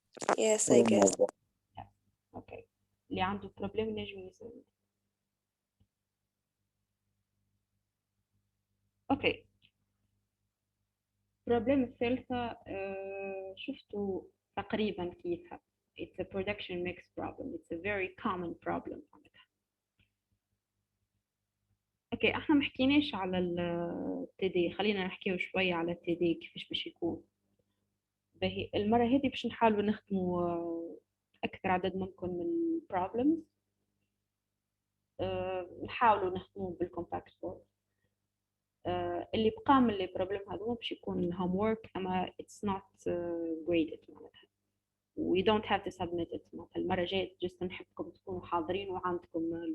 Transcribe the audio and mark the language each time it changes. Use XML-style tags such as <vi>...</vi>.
<en>Yes, I guess.</en> <ar>اوكي اللي عنده بروبليم نجم يسألني. اوكي البروبليم الثالثة شفتوا تقريبا كيفها.</ar> <en>It's a production mix problem. It's a very common problem.</en> <ar>اوكي احنا ما حكيناش على التي دي، خلينا نحكيو شويه على التي دي كيفاش باش يكون. باهي المره هذه باش نحاولوا نخدموا اكثر عدد ممكن من البروبلمز. نحاولوا نخدموا بالكومباكت بورد. اللي بقى من لي بروبلم هذوما باش يكون الهوم وورك اما</ar> <en>it's not graded</en> <ar>معناتها</ar> <en>we don't have to submit it.</en> <ar>معناتها المره الجايه جست نحبكم تكونوا حاضرين وعندكم</ar>